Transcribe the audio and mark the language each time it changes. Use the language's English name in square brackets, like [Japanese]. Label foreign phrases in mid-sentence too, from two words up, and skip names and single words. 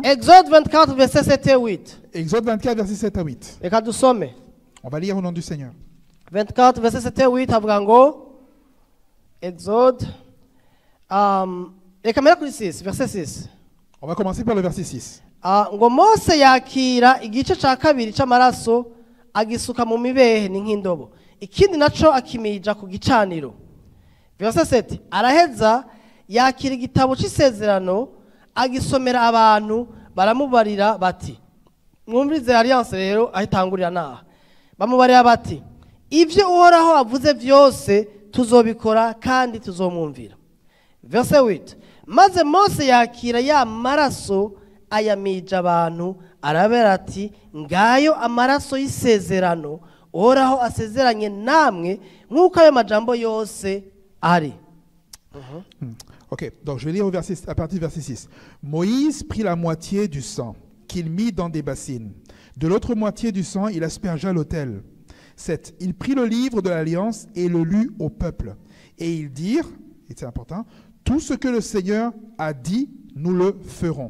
[French] Exode 24, versets 7 et 8. Exode 24, versets 7 à 8. On va lire au nom du Seigneur. 24, versets 7 et 8. Exode. Verset 6. On va commencer par le verset 6. [Rundi] Ngo Mose yakira igice ca kabiri c'amaraso agisuka mu mibehe ni nk'indobo, ikindi naco akimija ku gicaniro. [French] Verset 7. [Rundi] Araheza yakira igitabo c'isezerano agisomera abantu, baramubarira bati, mwumvirize alliance rero ahitangurira naha. Bamubarira bati, ivyo Uhoraho avuze vyose tuzobikora kandi tuzomwumvira. Verset 8. Maze Mose yakira ya maraso ayamija abantu, arabera ati, ngayo amaraso y'isezerano Uhoraho asezeranye namwe nk'uko ayo majambo yose ari. [French] Ok, donc je vais lire à partir du verset 6. Moïse prit la moitié du sang qu'il mit dans des bassines. De l'autre moitié du sang, il aspergea l'autel. 7. Il prit le livre de l'Alliance et le lut au peuple. Et ils dirent, et c'est important, tout ce que le Seigneur a dit, nous le ferons.